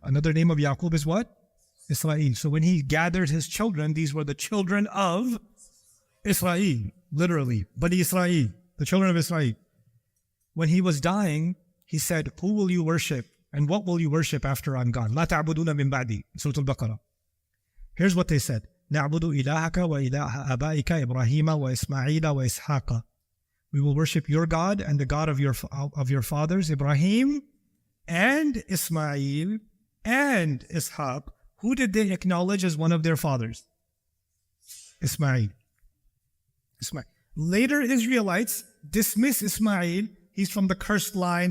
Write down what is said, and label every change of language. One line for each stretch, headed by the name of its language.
English: Another name of Yaqub is what? Israel. So when he gathered his children, these were the children of Israel, literally. Bani Israel, the children of Israel. When he was dying, he said, who will you worship and what will you worship after I'm gone?
Arabic: لا تعبدون من بعدي.
English: Surah Al-Baqarah. Here's what they said.
Arabic: نعبد إلهك وإله آبائك إبراهيم وإسماعيل وإسحاق.
English: We will worship your God and the God of your fathers, Ibrahim and Ismail and Ishaq. Who did they acknowledge as one of their fathers? Ismail. Later Israelites dismiss Ismail. He's from the cursed line.